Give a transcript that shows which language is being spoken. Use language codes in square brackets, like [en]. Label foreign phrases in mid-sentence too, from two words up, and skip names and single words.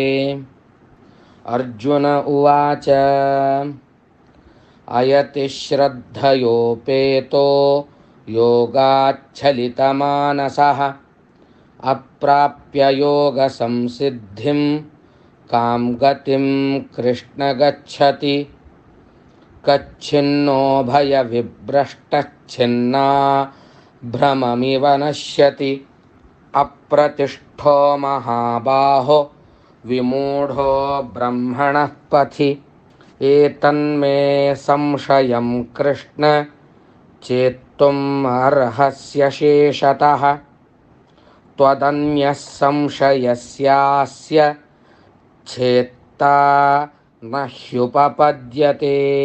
[sa] ಅರ್ಜುನ ಉವಾಚ ಅಯತಿ ಶ್ರದ್ಧಯೋಪೇತೋ ಯೋಗಾಚ್ಛಲಿತಮಾನಸಃ ಅಪ್ರಾಪ್ಯ ಯೋಗ ಸಂಸಿದ್ಧಿಂ ಕಾಂ ಗತಿಂ ಕೃಷ್ಣ ಗಚ್ಚತಿ ಕಚ್ಛಿನ್ನೋ ಭಯ ವಿಭ್ರಷ್ಟಚ್ಛಿನ್ನಾ ಭ್ರಮಮಿವ ನಶ್ಯತಿ ಅಪ್ರತಿಷ್ಠೋ ಮಹಾಬಾಹೋ ವಿಮೂಢೋ ಬ್ರಹ್ಮಣಃ ಪಥಿ ಏತನ್ಮೇ ಸಂಶಯಂ ಕೃಷ್ಣ ಚೇತ್ತುಂ ಅರ್ಹಸ್ಯ ಶೇಷತಃ ತ್ವದನ್ಯಃ ಸಂಶಯಸ್ಯಾಸ್ಯ ಛೇತ್ತಾ ನ ಹ್ಯುಪಪದ್ಯತೆ.